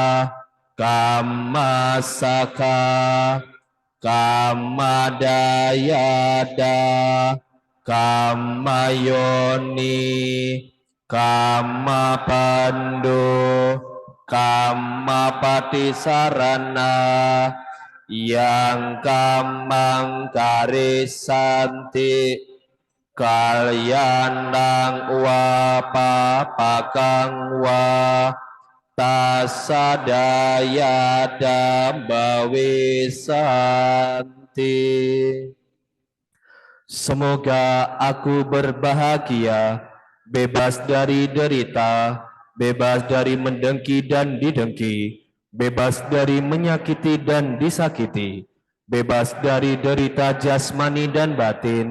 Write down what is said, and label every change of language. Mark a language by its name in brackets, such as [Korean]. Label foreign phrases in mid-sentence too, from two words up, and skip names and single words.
[Pali] Kammasaka Kammadayada Kammayoni Kammapandu Kammapatisarana Yang kamang karisanti Kalyanang wa papakang wa Tasadaya dambawisanti. [Indonesian] Semoga aku berbahagia, bebas dari derita, bebas dari mendengki dan didengki, bebas dari menyakiti dan disakiti, bebas dari derita jasmani dan batin.